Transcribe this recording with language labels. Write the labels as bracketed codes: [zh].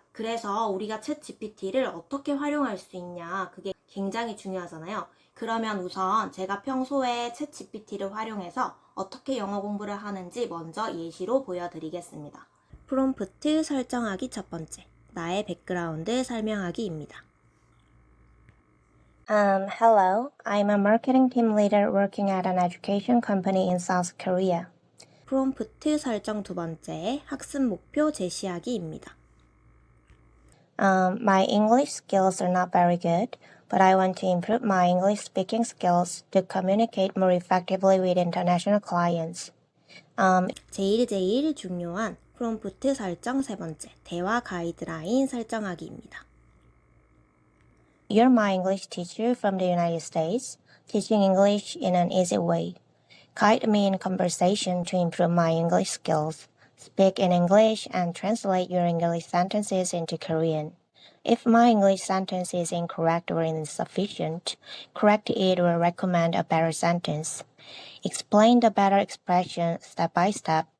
[ko] 그래서 우리가 챗GPT를 어떻게 활용할 수 있냐, 그게 굉장히 중요하잖아요. 그러면 우선 제가 평소에 챗GPT를 활용해서 어떻게 영어 공부를 하는지 먼저 예시로 보여드리겠습니다. 프롬프트 설정하기 첫 번째, 나의 백그라운드 설명하기입니다. [en] Hello, I'm a marketing team leader working at an education company in South Korea. [ko] 프롬프트 설정 두 번째, 학습 목표 제시하기입니다. [en] My English skills are not very good, but I want to improve my English speaking skills to communicate more effectively with international clients. [ko] 제일 중요한 프롬프트 설정 세 번째, 대화 가이드라인 설정하기입니다. [en] You're my English teacher from the United States, teaching English in an easy way. Guide me in conversation to improve my English skills. Speak in English and translate your English sentences into Korean. If my English sentence is incorrect or insufficient, correct it or recommend a better sentence. Explain the better expression step by step